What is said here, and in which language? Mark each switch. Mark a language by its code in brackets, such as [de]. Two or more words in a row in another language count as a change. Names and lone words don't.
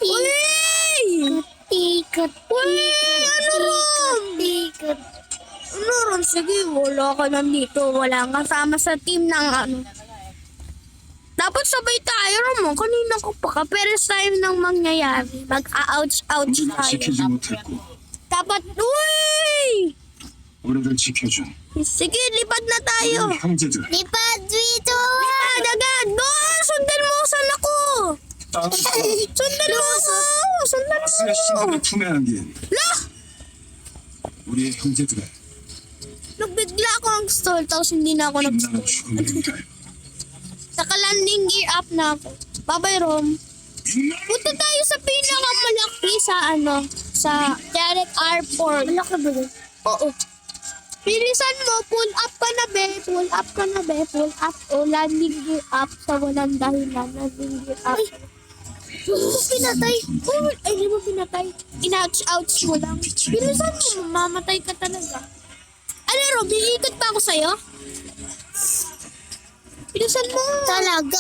[tl] Uy, ano ron? Ano ron? Sige, wala ka nandito. Wala kang kasama sa team ng ano. Dapat sabay tayo, Ramon. Kanina ko pa ka. Pero sa time nang mangyayari, mag-ouch [ko] 우리를 [tl] tayo. [ko] 지키지 못했고 [tl] Dapat, uy! [ko] 우리를 지켜준 [tl] Sige, lipad na tayo. [ko] 우리 형제들 [tl] Lipad dito. Lipad agad. Go! Sundan mo, saan ako? [ko] 땅을 [tl] Sundan mo ako. Sundan [ko] 스의 [tl] mo. [ko] 신분을 품에 안긴 [tl] Lah! [ko] 우리의 형제들의 [tl] Nagbigla ako ang stall, tapos hindi na ako [ko] 빛나는 [tl] nag-stall. [ko] 죽음을 위하여 [tl] Naka- [en] landing gear up [tl] na ako. Bye-bye, Rom. Punta tayo sa pinakamalaki sa sa Derek Airport. Malaki ba yun? Oo. Bilisan mo, [en] pull up [tl] ka na, be. [en] Pull up [tl] ka na, be. [en] Pull up. [tl] O, [en] landing gear up [tl] sa walang dahilan. [en] Landing gear up. [tl] Ay, pinatay. Oh, ay, di mo pinatay. In-ouch mo lang. Bilisan mo, mamamatay ka talaga. Ano, Rob, iikot pa ako sa'yo? Bilisan mo. Talaga.